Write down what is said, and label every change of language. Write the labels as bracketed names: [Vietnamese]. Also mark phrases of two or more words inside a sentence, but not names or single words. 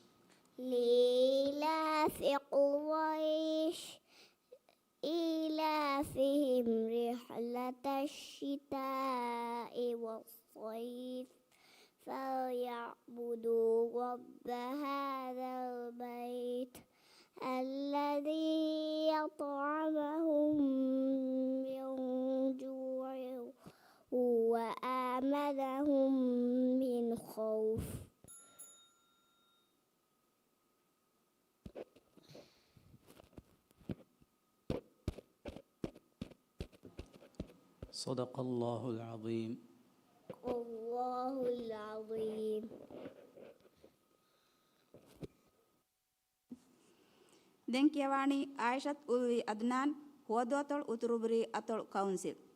[Arabic] لإيلاف قريش إيلافهم رحلة الشتاء والصيف فليعبدوا رب هذا البيت الذي يطعمهم من جوع وآمنهم من خوف صدق الله العظيم الله العظيم [Sinhala] දැන් කියවානි ආයිෂත් උල්වි අද්නාන් හුවදවතොල් උතුරුබුරි අතොල් කවුන්සිල්